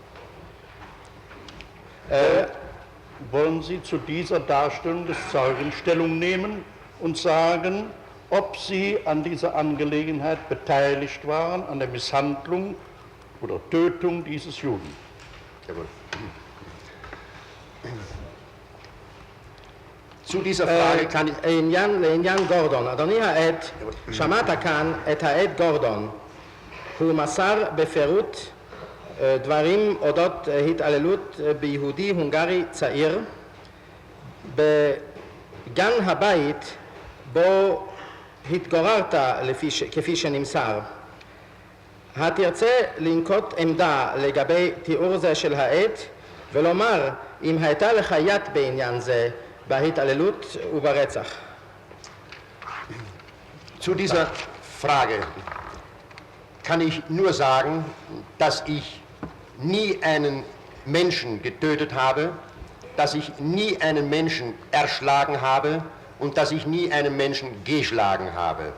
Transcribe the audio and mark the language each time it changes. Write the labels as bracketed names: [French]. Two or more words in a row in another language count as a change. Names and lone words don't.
[German] Wollen Sie zu dieser Darstellung des Zeugen Stellung nehmen und sagen, ob Sie an dieser Angelegenheit beteiligt waren, an der Misshandlung oder Tötung dieses Juden? Jawohl. Zu dieser Frage kann ich... [Hebrew] לעניין גורדון, אדוני העד, שמעת כאן את העד גורדון, הוא מסר בפירוט דברים אודות התעללות ביהודי הונגרי צעיר בגן הבית בו התגוררת כפי שנמסר. התרצה לנקוט עמדה לגבי תיאור זה של העד ולומר אם הייתה לך יד בעניין זה בהתעללות וברצח. [German] Zu dieser Frage kann ich nur sagen, dass ich nie einen Menschen getötet habe, dass ich nie einen Menschen erschlagen habe und dass ich nie einen Menschen geschlagen habe.